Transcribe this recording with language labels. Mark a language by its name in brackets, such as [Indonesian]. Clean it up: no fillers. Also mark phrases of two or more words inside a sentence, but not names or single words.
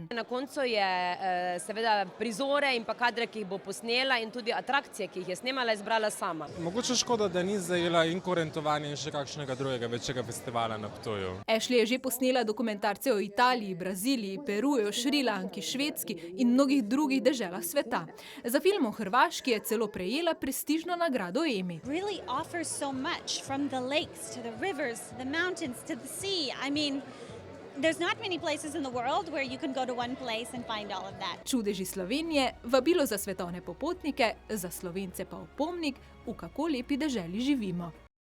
[Slovenian] Na koncu je seveda prizore in pa kadre, ki jih bo posnela, in tudi atrakcije, ki jih je snemala, izbrala sama. Mogoče škoda, da ni zajela in Kurentovanje in še kakšnega drugega večjega festivala na Ptuju. Ashley je že posnela dokumentarce o Italiji, Braziliji, Peruju, Šrilanki, Švedski in mnogih drugih deželah sveta. Za film o Hrvaški je celo prejela prestižno nagrado Emmy. [English] Really offers so much, from the lakes to the rivers, the mountains to the sea. I mean, there's not many places in the world where you can go to one place and find all of that. [Slovenian] Čudeži Slovenije, vabilo za svetovne popotnike, za Slovence pa opomnik, v kako lepi deželi živimo.